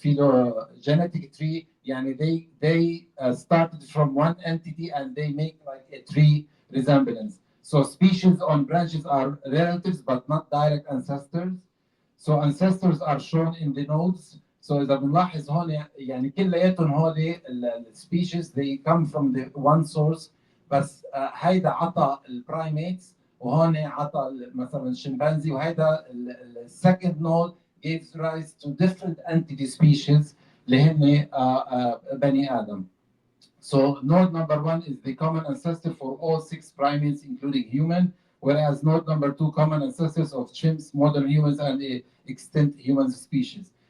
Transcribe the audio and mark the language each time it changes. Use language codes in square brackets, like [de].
[en] Phylogenetic tree, yani they started from one entity and they make like a tree resemblance. So species on branches are relatives but not direct ancestors. So ancestors are shown in the nodes. [ar] So إذا بنلاحظ هون يعني كلياتهم هول species, [en] they come from the one source. [ar] بس هيدا عطى البرايميتس وهون عطى مثلا الشمبانزي، وهذا السكند نود [en] gives rise to different entity species [ar] اللي هن بني آدم. [en] So node number one is the common ancestor for all six primates, including human, whereas node number two, common ancestors of chimps, modern humans, and extinct human species.